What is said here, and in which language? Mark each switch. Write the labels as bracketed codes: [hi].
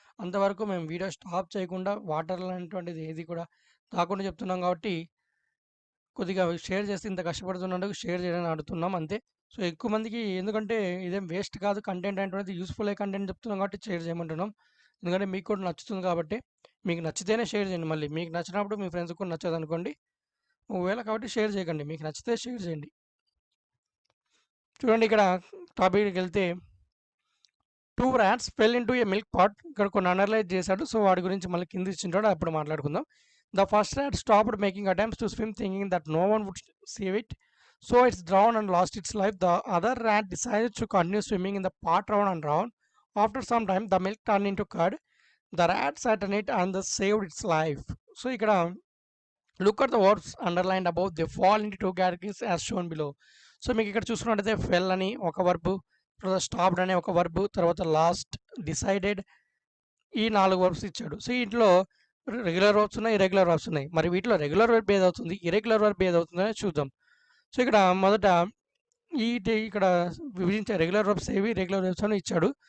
[te] అంతవరకు మేము video stop చేయకుండా వాటర్ అనేటువంటిది ఏది కూడా తాకుండా చెప్తున్నాం కాబట్టి కొద్దిగా షేర్ చేస్తే ఇంత కష్టపడుతున్నందుకు షేర్ చేయడానికి అడుగుతున్నాం అంతే. సో ఎక్కువ మందికి ఎందుకంటే ఇదేం వేస్ట్ కాదు, కంటెంట్ అనేటువంటిది యూస్ఫుల్ అయ్యే కంటెంట్ చెప్తున్నాం కాబట్టి షేర్ చేయమంటున్నాం. ఎందుకంటే మీకు కూడా నచ్చుతుంది కాబట్టి. మీకు నచ్చితేనే షేర్ చేయండి. మళ్ళీ మీకు నచ్చినప్పుడు మీ ఫ్రెండ్స్కి కూడా నచ్చదు అనుకోండి ఒకవేళ, కాబట్టి షేర్ చేయకండి. మీకు నచ్చితే షేర్ చేయండి. చూడండి ఇక్కడ టాపిక్కి వెళ్తే [en] 2 rats fell into a milk pot. [te] ఇక్కడ కొన్ని అనలైజ్ చేశాడు. సో వాడి గురించి మళ్ళీ కింద ఇచ్చింటాడు, అప్పుడు మాట్లాడుకుందాం. [en] The first rat stopped making attempts to swim, thinking that no one would save it. So it's drowned and lost its life. The other rat decided to continue swimming in the pot round and round. After some time, the milk turned into curd. The rat sat on it and thus saved its life. So [te] ఇక్కడ [en] look at the words underlined above. They fall into 2 categories as shown below. [te] So మీకు ఇక్కడ చూసుకున్నట్టయితే ఫెల్ అని ఒక verb, తర్వాత stopped అనే ఒక verb, తర్వాత లాస్ట్, డిసైడెడ్, ఈ 4 వర్బ్స్ ఇచ్చాడు. సో ఇంట్లో రెగ్యులర్ వర్బ్స్ ఉన్నాయి, ఇర్రెగ్యులర్ వర్బ్స్ ఉన్నాయి. మరి వీటిలో రెగ్యులర్ వర్బ్ ఏదవుతుంది, ఇర్రెగ్యులర్ వర్బ్ ఏదవుతుందో చూద్దాం. సో ఇక్కడ మొదట ఇక్కడ విభజించే రెగ్యులర్ వర్బ్స్ ఏవి, రెగ్యులర్ వర్బ్స్ అని ఇచ్చాడు.